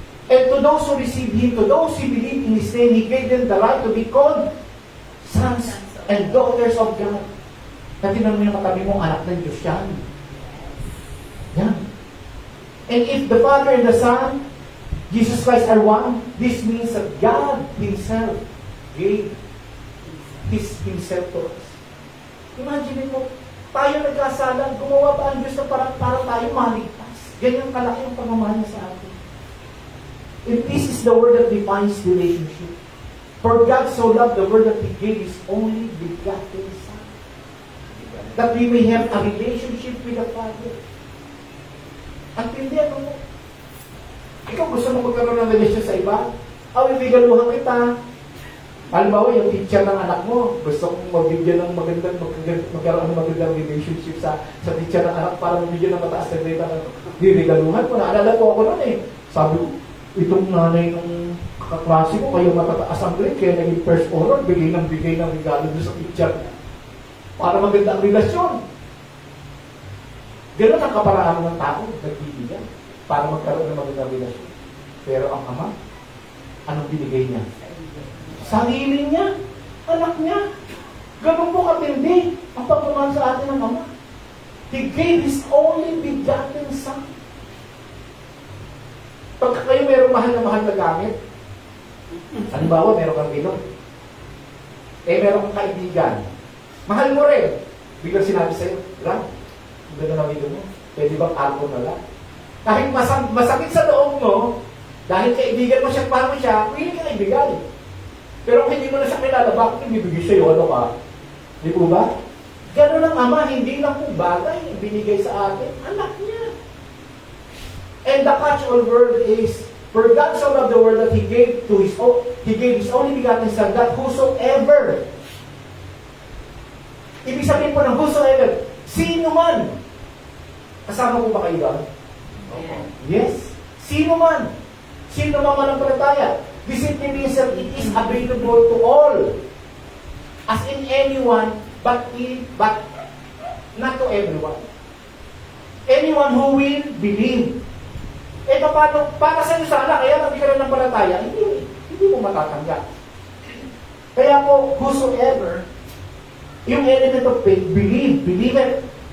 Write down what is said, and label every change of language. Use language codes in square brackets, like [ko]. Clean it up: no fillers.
[en] And to those who receive Him, to those who believe in His name, He gave them the right to be called sons and daughters of God. [tl] Kasi naman yung katabi mong anak ng Diyos yan. Yan. [en] And if the Father and the Son, Jesus Christ are one, this means that God Himself gave Himself to us. [tl] Imagine mo, tayo nagkasalan, gumawa pa ang Diyos na para tayo maligtas. Ganyan kalaki ang pagmamahal niya sa atin. [en] And this is the word that defines relationship. For God so loved the world that He gave His only begotten Son, that we may have a relationship with the Father. [tl] Ang tindi, ano mo? Ikaw gusto mo magkaroon ng relasyon sa iba? Ibigaluhan kita. Halimbawa, yung teacher ng anak mo, gusto kong magkaroon ng magandang relationship sa teacher ng anak para mabigyan ng mataas na grade. Regaluhan ko. Naalala ko ako noon eh. Sabi ko, itong nanay ng kaklase ko, kayo matataas ang grade, kaya naging first honor, bigay ng regalo doon sa teacher para maganda ang relasyon. Ganun ang kaparaan ng tao, nagbibigay para magkaroon ng magandang relasyon. Pero ang Ama, anong binigay niya? Sarili niya, anak niya. Ganun po katindi ang pagmamahal sa atin ng Ama. [en] He gave His only begotten Son. [tl] Pagka kayo mayroong mahal na gamit, halimbawa, meron kang ilong, meron kang kaibigan, mahal mo rin, biglang sinabi sa'yo, Ram, ang ganda ng ilong mo, pwede bang alcohol na lang? Kahit masakit sa loob mo, dahil kaibigan mo siya, paano siya, willing ka ibigay. Pero kung hindi mo na siya kilala, bakit ibibigay sa'yo, ano ka? Di po ba? Ganun ang Ama, hindi lang po bagay, binigay sa atin, anak niya. [en] And the catch-all word is, for God so loved the world that He gave His only begotten Son, that whosoever, [tl] ibig sabihin po ng whosoever, sino man, kasama po ba kayo doon? [en] Yes. [tl] Sino man manampalataya. [en] This means that it is available to all. As in anyone, but not to everyone. Anyone who will believe. [tl] Paano, para sa iyo sana, kaya hindi ka rin ng palataya, hindi mo matatanggap. Kaya po, whosoever, yung [en] element of faith, believe it.